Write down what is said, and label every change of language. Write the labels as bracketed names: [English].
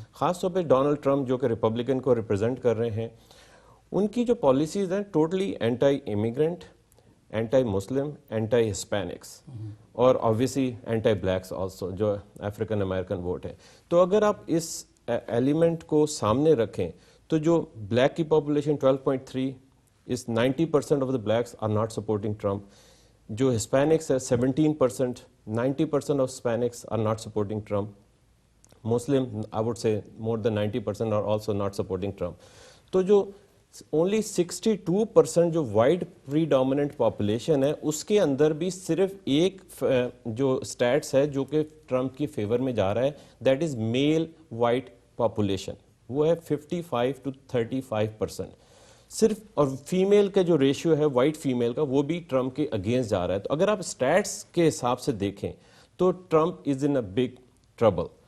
[Hindi] ख़ास तौर पे डोनाल्ड ट्रंप जो कि रिपब्लिकन को रिप्रेजेंट कर रहे हैं, उनकी जो पॉलिसीज़ हैं totally anti immigrant, anti Muslim, anti Hispanics और ऑब्वियसली एंटी ब्लैक्स आल्सो जो अफ्रीकन अमेरिकन वोट है. तो अगर आप इस एलिमेंट को सामने रखें तो जो ब्लैक की population 12.3 [English] is 90% of the blacks are not supporting Trump. [Hindi] जो Hispanics है 17%, [English] 90% of Hispanics are not supporting Trump. Muslim, I would say more than 90% are also not supporting Trump. [Hindi] तो जो only 62% जो white predominant population है उसके अंदर भी सिर्फ एक जो stats है जो कि Trump की फेवर में जा रहा है, [English] that is male white population. [Hindi] वो है 55 to 35%. सिर्फ और फीमेल का जो रेशियो है वाइट फीमेल का वो भी ट्रम्प के अगेंस्ट जा रहा है. तो अगर आप स्टैट्स के हिसाब से देखें तो [English] Trump is in a big trouble.